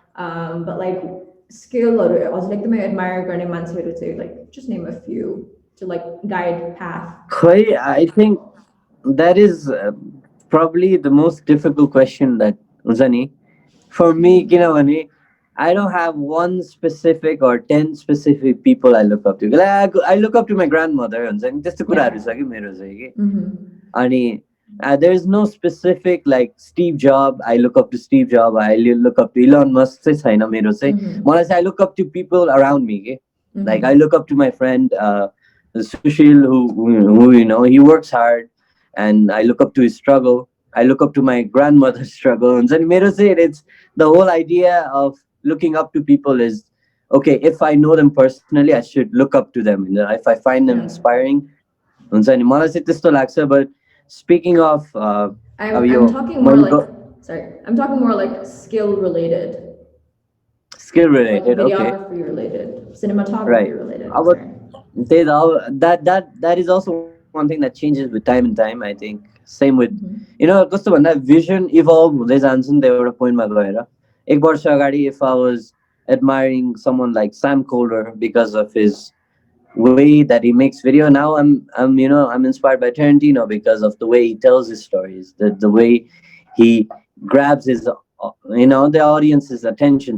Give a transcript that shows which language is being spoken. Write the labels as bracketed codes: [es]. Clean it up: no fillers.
[en] But like skill or I was like the admire [ne] गर्ने मान्छेहरू चाहिँ, [en] like just name a few to like guide path. खै I think that is probably the most difficult question that [ne] हुन्छ नि [en] for me, [ne] किनभने [en] I don't have one specific or 10 specific people I look up to. Like, I look up to my grandmother [ne] हुन्छ नि, त्यस्तो कुराहरू छ कि मेरो चाहिँ कि. [en] अनि there is no specific like Steve Jobs, I look up to Steve Jobs, I look up to Elon Musk [ne] चाहिँ छैन मेरो चाहिँ. मलाई चाहिँ [en] I look up to people around me के. Like I look up to my friend Sushil who he works hard and I look up to his struggle. I look up to my grandmother's struggle. And then it's the whole idea of looking up to people is okay, if I know them personally, I should look up to them. If I find them inspiring, but speaking of I'm talking more like I'm talking more like skill related. Skill related, like okay. Videography related, cinematography Right. related. That is also one thing that changes with time and time, I think. Same with [ne] कस्तो भन्दा vision evolve हुँदै जान्छ नि त एउटा पोइन्टमा गएर. एक वर्ष अगाडि [en] if I was admiring someone like Sam Colder because of his way that he makes video, now I'm inspired by Tarantino because of the way he tells his stories, the way he grabs his the audience's attention.